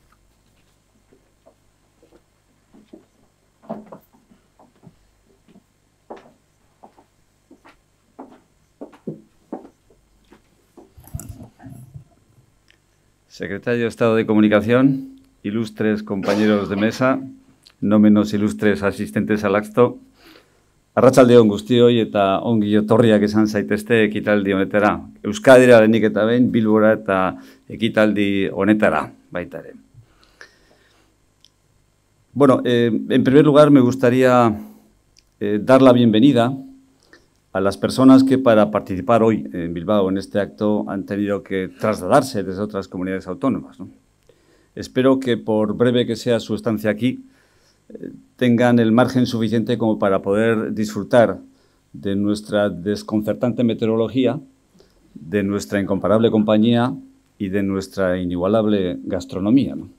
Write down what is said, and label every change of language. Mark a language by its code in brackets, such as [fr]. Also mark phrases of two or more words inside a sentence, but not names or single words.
[es] Secretario de Estado de Comunicación, ilustres compañeros de mesa, no menos ilustres asistentes al acto, [eu] Arratsaldeon guztioi eta ongi etorriak izan zaitezte ekitaldi honetara. Euskadira lehenik eta behin, Bilbora eta ekitaldi honetara baita ere. [es] Bueno, en primer lugar me gustaría dar la bienvenida a las personas que para participar hoy en Bilbao en este acto han tenido que trasladarse desde otras comunidades autónomas, ¿no? Espero que por breve que sea su estancia aquí, tengan el margen suficiente como para poder disfrutar de nuestra desconcertante meteorología, de nuestra incomparable compañía y de nuestra inigualable gastronomía, ¿no?